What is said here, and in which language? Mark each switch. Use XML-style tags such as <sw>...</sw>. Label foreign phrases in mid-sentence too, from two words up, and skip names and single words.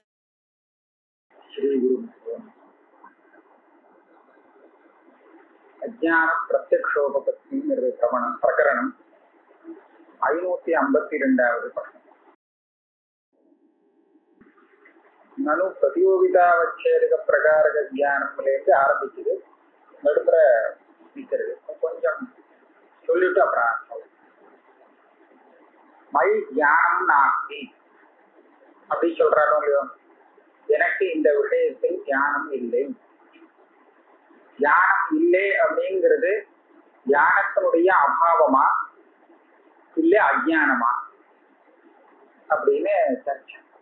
<sa>अज्ञान प्रत्यक्षोपपत्ति प्रकरणं 552வது प्रश्न. ननु प्रतियोगितावच्छेदक प्रकारक</sa> <ta>ज्ञानத்திலிருந்து ஆரம்பிக்குது. நடுப்புற நிற்கிறது. கொஞ்சம் சொல்லிட்டு அப்புறம்</ta> <sa>मे ज्ञानं नास्ति</sa> <ta>அப்படி சொல்றாரோ இல்லையோ, எனக்கு இந்த விஷயத்தில் ஞானம் இல்லை. ஞானம் இல்லை அப்படிங்கிறது ஞானத்தினுடைய அபாவமா இல்லை அஜ்ஞானமா அப்படின்னு சர்ச்சை.</ta>